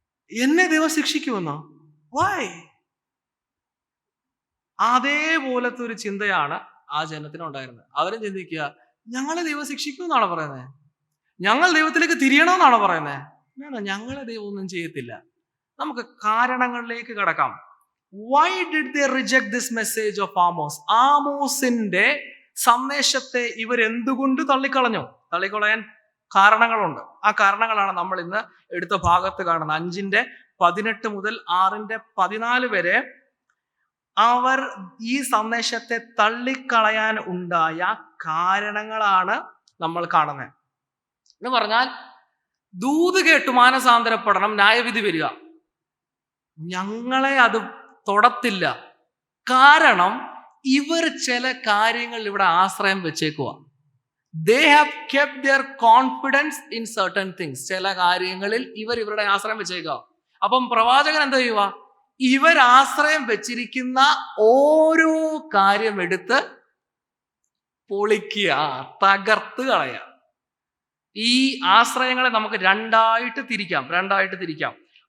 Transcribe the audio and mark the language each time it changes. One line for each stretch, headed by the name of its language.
Malayalam: എന്നെ ദൈവം ശിക്ഷിക്കുമെന്നോ? വൈ? അതേപോലത്തെ ഒരു ചിന്തയാണ് ആ ജനത്തിനുണ്ടായിരുന്നത്. അവരും ചിന്തിക്കുക, ഞങ്ങളെ ദൈവം ശിക്ഷിക്കുമെന്നാണോ പറയുന്നത്? ഞങ്ങൾ ദൈവത്തിലേക്ക് തിരിയണമെന്നാണോ പറയുന്നത്? ഞങ്ങളെ ദൈവം ഒന്നും ചെയ്യത്തില്ല. നമുക്ക് കാരണങ്ങളിലേക്ക് കടക്കാം.
English: Why did they reject this message of Amos?
Malayalam: ആമോസിന്റെ സന്ദേശത്തെ ഇവർ എന്തുകൊണ്ട് തള്ളിക്കളഞ്ഞു? തള്ളിക്കളയാൻ കാരണങ്ങളുണ്ട്. ആ കാരണങ്ങളാണ് നമ്മൾ ഇന്ന് എടുത്ത ഭാഗത്ത് കാണുന്നത്. 5:18 മുതൽ 6:14 വരെ അവർ ഈ സന്ദേശത്തെ തള്ളിക്കളയാൻ ഉണ്ടായ കാരണങ്ങളാണ് നമ്മൾ കാണുന്നത്. എന്ന് പറഞ്ഞാൽ, ദൂത് കേട്ടു മാനസാന്തരപ്പെടണം, ന്യായവിധി വരിക, ഞങ്ങളെ അത് തൊടത്തില്ല. കാരണം ഇവർ ചില കാര്യങ്ങൾ ഇവിടെ ആശ്രയം വെച്ചേക്കുക.
English: They have kept their confidence in certain things.
Malayalam: ചില കാര്യങ്ങളിൽ ഇവരുടെ ആശ്രയം വെച്ചേക്കുക. അപ്പം പ്രവാചകൻ എന്താ ചെയ്യുക? ഇവർ ആശ്രയം വെച്ചിരിക്കുന്ന ഓരോ കാര്യം എടുത്ത് പൊളിക്കുക, തകർത്ത് കളയുക. ഈ ആശ്രയങ്ങളെ നമുക്ക് രണ്ടായിട്ട് തിരിക്കാം.